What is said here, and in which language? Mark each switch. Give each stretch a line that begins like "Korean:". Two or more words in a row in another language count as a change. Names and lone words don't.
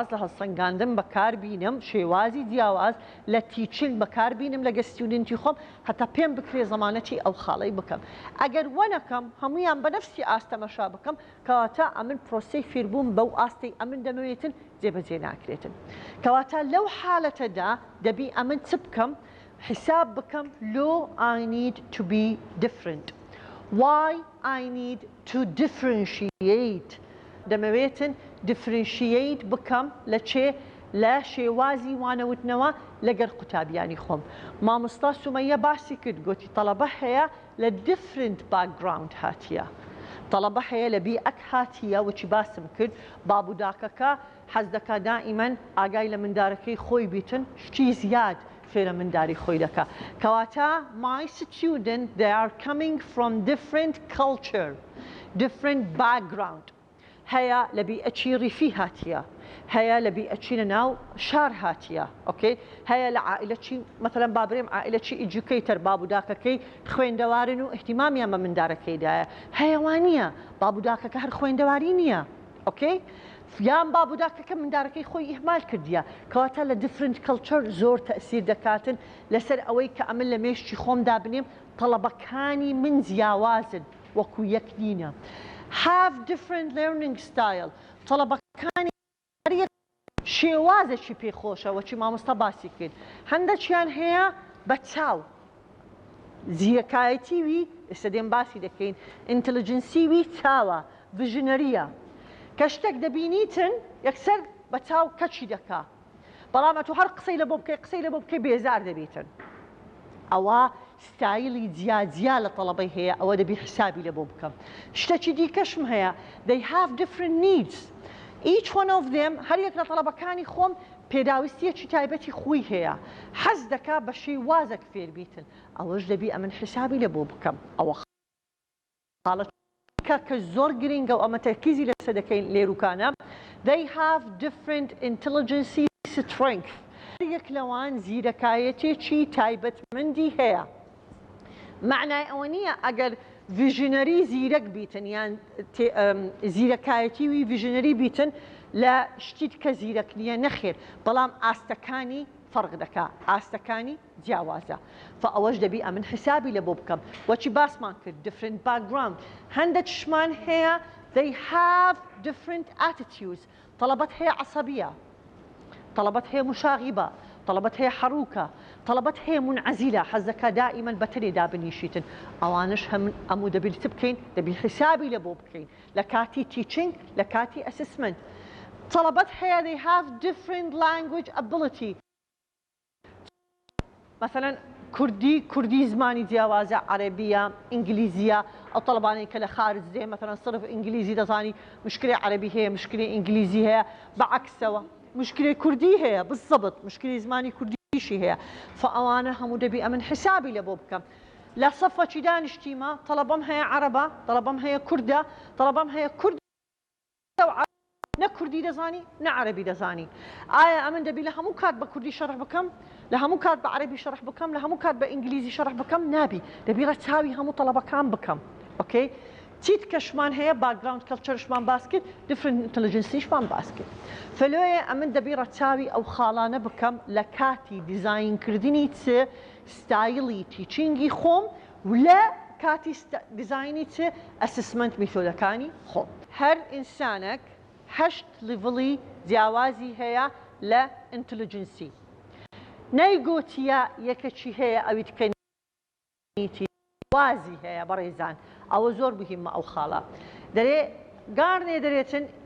Central Kurdish: لە هەڵسەنگاندن بەکاربینم شێوازی جیاواز لە تیچنگ بەکاربینم لەگە ستودنتی خۆم هەتا پێم بکرێ زەمانەتی ئەو خاڵەی بکەم ئەگەر وەنەکەم هەمویان بە نەفسی ئاستەمەشا بکەم کەواتە ئەمن پرۆسەی فێربوون بەو ئاستەی ئەمن دەمەوێتن جێبەجێ ناکرێتن کەواتە لەو حالەتەدا دەبی ئەمن چ بکەم حساب بکەم لۆ
English: I need to be different why I need to differentiate
Central Kurdish: دەمەوێتن differentiate بکەم لە چێ لە شێوازی وانەوتنەوە لەگەر قوتابیانی خۆم مامۆستا سومەیە باسی کرد گوتی تەڵەبە هەیە لە
English: different background
Central Kurdish: هاتیە تەڵەبە هەیە لە بیئەک هاتیە وچی باسم کرد بابوداکەکە حەز دەکا دائیمەن ئاگای لە مندارەکەی خۆی بیتن شتی زیاد فێرە منداری خۆی دەکا کەواتە
English: my student they are coming from different culture different background
Central Kurdish: هەیە لە بیئەچی ڕیفی هاتیە هەیە لە بیئەچی لە ناو شار هاتیە ئۆکەی هەیە لە عائلەچی مەثەڵەن بابرێم عائلەچی ئیجوکەیتەر بابوداکەکەی خوێندەوارن و احتیمامیان بە مندارەکەیدایە هەیەوان نییە بابوداکەکە هەر خوێندەواری نییە ئۆکەی یان بابوداکەکە مندارەکەی خۆی ئیهمال کردیە کەواتە لە
English: different culture
Central Kurdish: زۆر تەئسیر دەکاتن لەسەر ئەوەی کە ئەمن لە مێشتی خۆمدا بنێم تەڵەبەکانی من جیاوازن وەکو یەک نینە
English: have different learning style
Central Kurdish: طلبەکانی شێوازێکی پێخۆشە وەچی مامۆستا باسی کرد هەندێکیان هەیە بە چاو زیرەکایەتیوی ئێستا دێم باسی دەکەین ئینتلیجنسیوی چاوە ڤژنەریە کە شتێک دەبینیتن یەکسەر بە چاو کەچی دەکا بەڵام ئەتوو هەر قسەی لە بۆ بکەی قسەی لە بۆ بکەی بێزار دەبیتن ئەوە ستایلی جیاجیا لە تەڵەبەی هەیە ئەوە دەبی حسابی لە بۆ بکەم شتێکی دیکەشم هەیە
English: they have different needs each one of them
Central Kurdish: هەر یەک لە تەڵەبەکانی خۆم پێداویستیەکی تایبەتی خۆی هەیە حەز دەکا بە شێوازێک فێر بیتن ئەوەش دەبی ئەمن حسابی لە بۆ بکەم ئەوە خاڵەتکە کە زۆر گرنگە و ئەمە تەرکیزی لەسەر دەکەین لێروکانە
English: they have different intelligence strength
Central Kurdish: یەک لەوان زیرەکایەتێکی تایبەتمەندی هەیە معنای ئەوە نییە ئەگەر ڤژنەری زیرەک بیتن یان زیرەکایەتیوی ڤژنەری بیتن لە شتیت کە زیرەک نییە نەخێر بەڵام ئاستەکانی فەرق دەکا ئاستەکانی جیاوازە ئەوەش دەبی ئەمن حسابی لە بۆ بکەم وەچی باسمان کرد
English: different background
Central Kurdish: هەندێکشمان هەیە
English: they have different attitudes
Central Kurdish: طلبەت هەیە عەسەبیە طلبەت هەیە مشاغبە طلبەت هەیە حەروکە طلبەت هەیە منعەزیلە حەز دەکا دائیمەن بەتەرێدا بنیشیتن ئەوانش هەموو دەبی چ بکەین دەبی حسابی لە بۆ بکەین لە کاتی تیچنگ لە کاتی ئەسسمنت طلبەت هەیە
English: they have different language ability
Central Kurdish: مثلا کوردی زمانی جیاوازە عەرەبیە ئینگلیزیە ئەو طلبانەی کە لە خارج دێ مثلا صرف ئینگلیزی دەزانی مشکلی عەرەبی هەیە مشکلی ئینگلیزی هەیە بەعەکسەوە مشکلی کوردی هەیە بالضبط مشکلی زمانی کوردیشی هەیە ئەوانە هەموو دەبی ئەمن حسابی لە بۆ بکەم لە سەفەکی دانیشتیمە طلبەم هەیە عەرەبە طلبەم هەیە کوردە طلبەم هەیە کورد نە کوردی دەزانی نە عەرەبی دەزانی ئایا ئەمن دەبی لە هەموو کات بە کوردی شەرح بکەم لە هەموو کات بە عەرەبی شەرح بکەم لە هەموو کات بە ئینگلیزی شەرح بکەم نابی دەبی ڕەچاوی هەموو طلبەکان بکەم ئۆکەی چیت کەشمان هەیە باکگراوند کەلچەرشمان باس کرد
English: different intelligence
Central Kurdish: یشمان باس کرد فلۆیە ئەمن دەبی ڕەچاوی ئەو خاڵانە بکەم لە کاتی دیزاینکردنی چ ستایلی تیچینگی خۆم و لە کاتی دیزاینی چ ئەسسمنت میتۆدەکانی خۆم هەر ئینسانێک 8 لیڤڵی جیاوازی هەیە لە ئینتلیجنسی نەیگۆتیە یەکەچی هەیە ئەوی تکەنیتی وازی هەیە بەڕێزان ئەوە زۆر مهمە ئەو خاڵە دەرێ گارنێ دەرێتن